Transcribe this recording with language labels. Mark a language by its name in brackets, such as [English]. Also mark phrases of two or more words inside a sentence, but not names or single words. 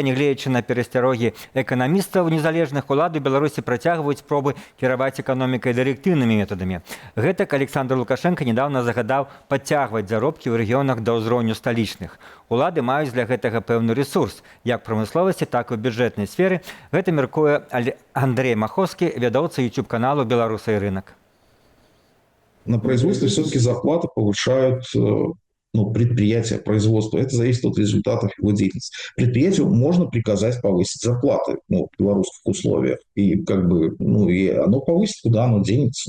[Belarusian] Нягледзячы на перасцярогі эканамістаў незалежных, улады Беларусі працягваюць спробы кіраваць эканомікай дырэктыўнымі метадамі. Гэтак Александр Лукашенко недавно загадаў падцягваць заробкі ў рэгіёнах да ўзроўню сталічных. Улады маюць для гэтага пэўны ресурс, як прамысловасці, так і ў бюджэтнай сферы. Гэта мяркуе Андрей Маховскі, вядоўца YouTube-каналу «Беларусы и рынок». [Russian] На производстве все-таки зарплаты повышают предприятия, производство. Это зависит от результатов его деятельности. Предприятию можно приказать повысить зарплаты в белорусских условиях. И и оно повысит, куда оно денется.